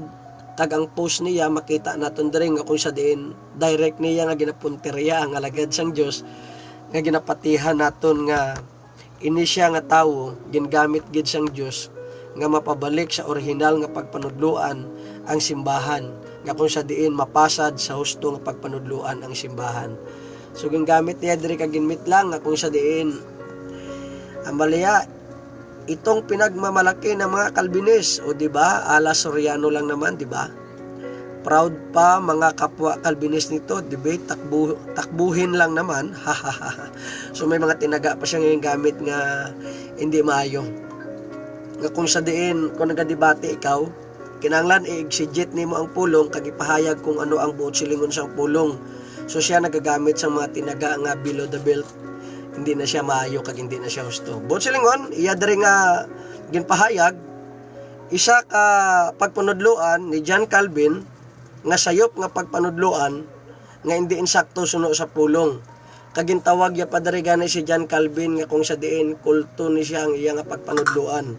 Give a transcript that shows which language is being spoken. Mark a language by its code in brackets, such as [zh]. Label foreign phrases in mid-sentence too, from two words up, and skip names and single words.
[hil] Tag ang post niya makita naton diri nga kung sa diin direct niya nga ginapunteriya ang alagad sang Dios nga ginapatihan naton nga ini siya nga tawo gingamit gid sang Dios nga mapabalik sa orihinal nga pagpanudluan ang simbahan nga kung sa diin mapasad sa husto nga pagpanudluan ang simbahan. So gingamit niya diri kag ginmit lang nga kung sa diin ambalya [tl] itong pinagmamalaki ng mga Calvinist, o di ba? Ala Soriano lang naman, di ba? Proud pa mga kapwa Calvinist nito, debate takbuhin lang naman. [hil] So may mga tinaga pa siya ngayong gamit nga hindi maayo. Nga kung sa diin, kung nagadebate ikaw, kinanglan i-exegete nimo ang pulong kag ipahayag kung ano ang buot silingon sang pulong. So siya nagagamit sa mga tinaga nga [en] below the belt. [hil] Hindi na siya maayo kag hindi na siya husto. Buot silingon, iya diri nga ginpahayag isa ka pagpanudluan ni John Calvin nga sayop nga pagpanudluan nga hindi insakto suno sa pulong. Kag gintawag ya pa diri gani si John Calvin nga kung sa diin kulto ni siya ang iya nga pagpanudluan.